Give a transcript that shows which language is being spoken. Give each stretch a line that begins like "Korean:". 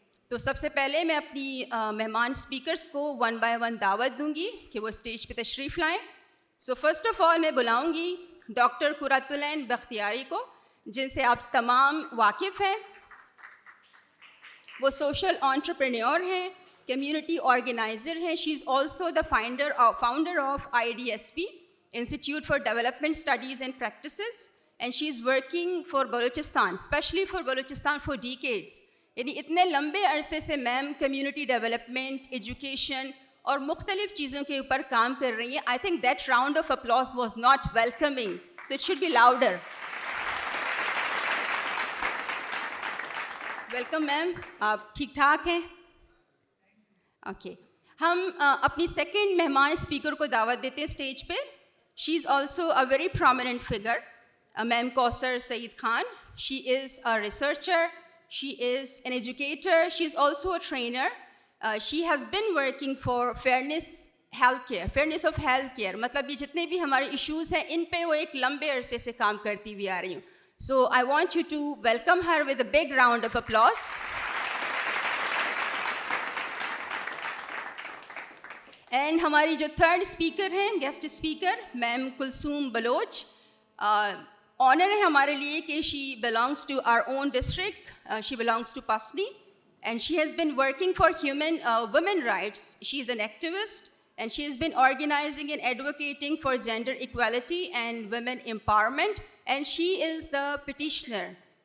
Urdu: تو سب سے پہلے میں اپنی مہمان اسپیکرز کو 1 by 1 دعوت دوں گی کہ وہ اسٹیج پہ تشریف لائیں.
English: so first of all
Urdu: میں بلاؤں گی ڈاکٹر قرۃ العین بختیاری کو، جن سے آپ تمام واقف ہیں. وہ سوشل انٹرپرینیور ہیں، کمیونٹی آرگنائزر ہیں.
English: She is also the founder of IDSP Institute for Development Studies and Practices, and she is working for Balochistan, especially for Balochistan, for decades.
Urdu: یعنی اتنے لمبے عرصے سے میم کمیونٹی ڈیولپمنٹ، ایجوکیشن اور مختلف چیزوں کے اوپر کام کر رہی ہیں.
English: I think that round of applause was not welcoming, so it should be louder.
Urdu: Welcome میم. آپ ٹھیک ٹھاک ہیں؟ اوکے. ہم اپنی سیکنڈ مہمان اسپیکر کو دعوت دیتے ہیں اسٹیج پہ.
English: She is also a very prominent figure, ma'am Kausar Saeed Khan. She is a researcher, she is an educator, she is also a trainer. She has been working for fairness of healthcare.
Urdu: مطلب یہ جتنے بھی ہمارے issues ہیں ان پہ وہ ایک لمبے عرصے سے کام کرتی ہوئی آ رہی ہوں.
English: So I want you to welcome her with a big round of applause.
Urdu: And ہماری جو تھرڈ اسپیکر ہیں، گیسٹ اسپیکر، میم کلثوم بلوچ.
English: honour
Urdu: ہے ہمارے لیے کہ
English: She belongs to our own district. She belongs to Pasni and she has been working for women rights. She is an activist and she has been organizing and advocating for gender equality and women empowerment, and she is the petitioner.